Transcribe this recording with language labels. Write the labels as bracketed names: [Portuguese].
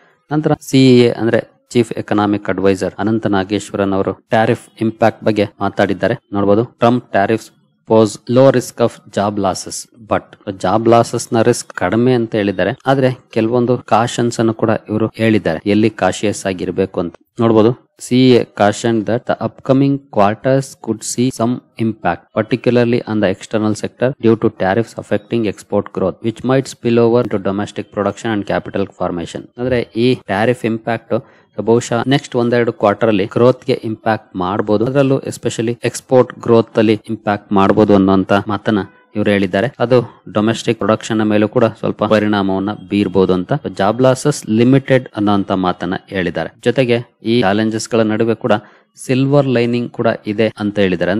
[Kannada] ನಂತರ ಸಿಇಎ ಅಂದ್ರೆ chief economic adviser ಅನಂತ ನಾಗೇಶ್ವರನ್ ಅವರು ಟ್ಯಾರಿಫ್ ಇಂಪ್ಯಾಕ್ಟ್ ಬಗ್ಗೆ ಮಾತಾಡಿದ್ದಾರೆ. ನೋಡಬಹುದು. [English] Trump tariffs pose low risk of job losses. [Kannada] But job losses ನ ರಿಸ್ಕ್ ಕಡಿಮೆ ಅಂತ ಹೇಳಿದ್ದಾರೆ. ಆದ್ರೆ ಕೆಲವೊಂದು ಕಾಷನ್ಸ್ ಅನ್ನು ಕೂಡ ಇವರು ಹೇಳಿದ್ದಾರೆ, ಎಲ್ಲಿ ಕಾಶಿಯಸ್ ಆಗಿರ್ಬೇಕು ಅಂತ. ನೋಡಬಹುದು. [English] CA cautioned that the upcoming quarters could see some impact, particularly on the external sector due to tariffs affecting export growth, which might spill over to domestic production and capital formation. [Kannada] ಅಂದ್ರೆ ಈ tariff impact ಬಹುಶಃ next 1-2 quarter ಅಲ್ಲಿ growth ಗೆ impact ಮಾಡಬಹುದು. ಅದರಲ್ಲೂ especially export growth ಅಲ್ಲಿ impact ಮಾಡಬಹುದು ಅನ್ನೋಂತ ಮಾತನ್ನ ಇವರು ಹೇಳಿದ್ದಾರೆ. ಅದು ಡೊಮೆಸ್ಟಿಕ್ ಪ್ರೊಡಕ್ಷನ್ ಮೇಲೂ ಕೂಡ ಸ್ವಲ್ಪ ಪರಿಣಾಮವನ್ನ ಬೀರಬಹುದು ಅಂತ. ಜಾಬ್ ಲಾಸಸ್ ಲಿಮಿಟೆಡ್ ಅನ್ನೋಂತ ಮಾತನ್ನ ಹೇಳಿದ್ದಾರೆ. ಜೊತೆಗೆ ಈ ಚಾಲೆಂಜಸ್ ಗಳ ನಡುವೆ ಕೂಡ ಸಿಲ್ವರ್ ಲೈನಿಂಗ್ ಕೂಡ ಇದೆ ಅಂತ ಹೇಳಿದ್ದಾರೆ.